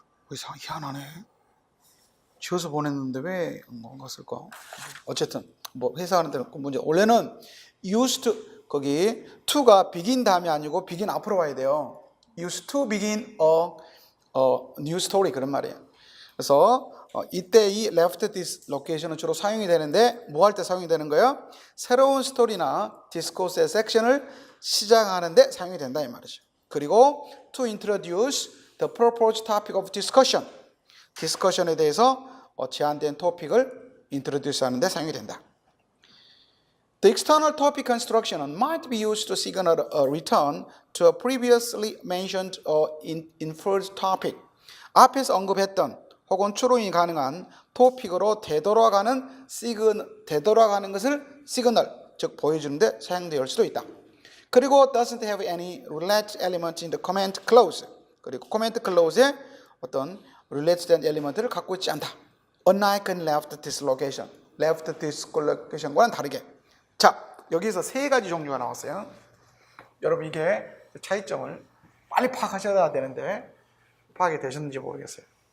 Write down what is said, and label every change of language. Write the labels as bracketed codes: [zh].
[ko] 왜 희한하네. 지워서 보냈는데 왜 뭔가 쓸까? 어쨌든 뭐 회사하는 데는 문제. 원래는 used to 거기 to가 begin 다음이 아니고 begin 앞으로 와야 돼요. [en] used to begin a new story [ko] 그런 말이에요. 그래서 이때 이 left dislocation은 주로 사용이 되는데 뭐 할 때 사용이 되는 거예요? 새로운 스토리나 디스코스의 섹션을 시작하는데 사용이 된다 이 말이죠. 그리고 [en] to introduce the proposed topic of discussion. [ko] 디스커션에 대해서 제한된 토픽을 introduce 하는데 사용이 된다. [en] The external topic construction might be used to signal a return to a previously mentioned or inferred topic. [ko] 앞에서 언급했던 혹은 추론이 가능한 토픽으로 되돌아가는 것을 시그널, 즉 보여주는데 사용될 수도 있다. 그리고 [en] doesn't have any related element in the comment clause. [ko] 그리고 코멘트 클로즈에 어떤 related 엘리먼트를 갖고 있지 않다. [en] Unlike left dislocation. [ko] left dislocation과는 다르게. 자, 여기서 세 가지 종류가 나왔어요. 여러분 이게 차이점을 빨리 파악하셔야 되는데 파악이 되셨는지 모르겠어요.